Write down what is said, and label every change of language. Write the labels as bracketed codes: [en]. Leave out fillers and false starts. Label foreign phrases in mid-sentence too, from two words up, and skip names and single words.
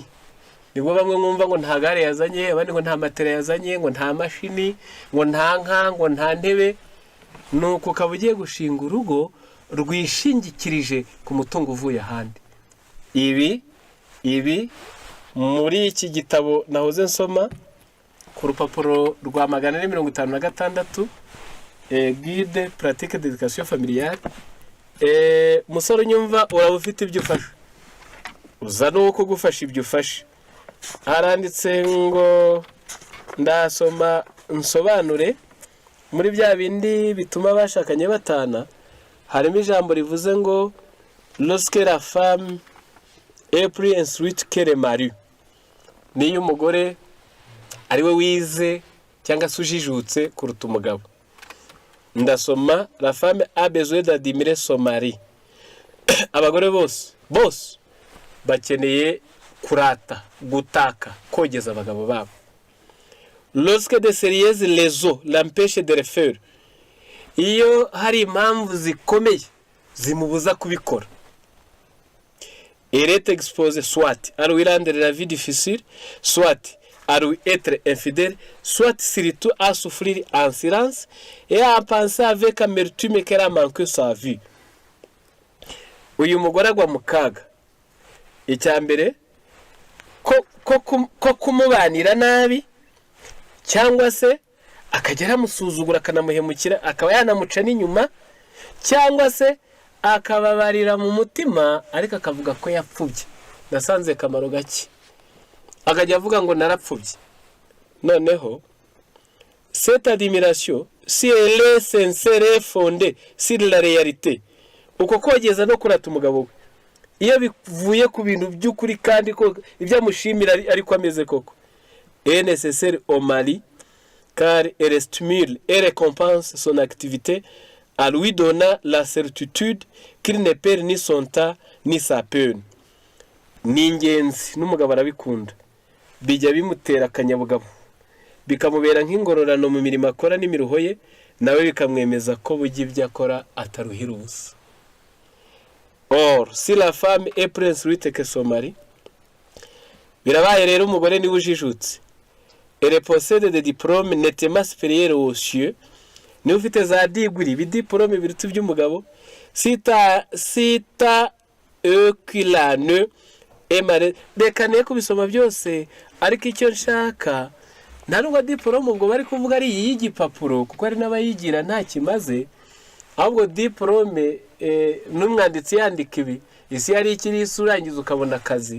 [rw] Nibwo bamwe mwumva ngo nta gare yazanye, abandi ngo nta matera yazanye, ngo nta mashini, ngo nta nka, ngo nta ntebe. Nuko ukaba ugiye gushinga urugo rwishingikirije ku mutungo uvuye ahandi. Ibi muri iki gitabo nahoze nsoma ku rupapuro rwa 456, [fr] guide pratique d'éducation familiale, [rw] musore nyumva uraba ufite ibyo ufasha, uza nuko gufasha ibyo ufasha. Haranditse ngo ndasoma nsobanure muri bya bindi bituma bashakanye batana, harimo ijambo rivuze ngo [fr] lorsque la femme est plus instruite que le mari. [rw] Niyo umugore ari we wize cyangwa se ujijutse kuruta umugabo. [fr] Ndasoma la femme a besoin d'admirer son mari. [rw] Abagore bose bakeneye kurata, gutaka, kogeza abagabo babo. [fr] Lorsque de sérieuses raisons l'empêchent de le faire, [rw] iyo hari impamvu zikomeye zimubuza kubikora, [fr] elle est exposée soit à lui rendre la vie difficile, soit à lui être infidèle, soit surtout à souffrir en silence et à penser avec amertume qu'elle a manqué sa vie. [rw] Uyu mugore agwa mu kaga, icyambere ko kumubanira nabi, cyangwa se akagera musuzugura akanamuhemukira, akaba yanamuca n'inyuma, cyangwa se akababarira mu mutima ariko akavuga ko yapfubye, nasanze kamaro gake, akajya avuga ngo narapfubye. [fr] Noneho cette admiration, si elle est sincère et fondée sur la réalité, [rw] uko kogeza no kurata umugabo we, iyo bivuye ku bintu by'ukuri kandi ko ibyo amushimira ariko ameze koko, [fr] est nécessaire au mari car elle stimule et récompense son activité en lui donnant la certitude qu'il ne perd ni son temps ni sa peine. [rw] Ni ingenzi n'umugabo arabikunda, bijya bimutera akanyabugabo, bikamubera nk'ingororano mu mirimo akora n'imiruho ye, nawe bikamwemeza ko bugi ibyo akora ataruhira ubusa. [fr] Or si la femme est plus instruite que son mari, [rw] birabaye rero umugore niwe ujijutse, [fr] elle possède des diplômes nettement supérieurs aux cieux, [rw] niwe ufite za diguri, bidiplôme biruta iby'umugabo, sita equilane emare, reka ne kubisoma byose, ariko icyo nshaka nta nubwo diplôme ubwo bari kuvuga ari y'igipapuro, kuko ari n'abayigira nta kimaze, ahubwo diplôme n'umwanditsi yandika ibi, isi yari ikiri urangiza ukabona akazi.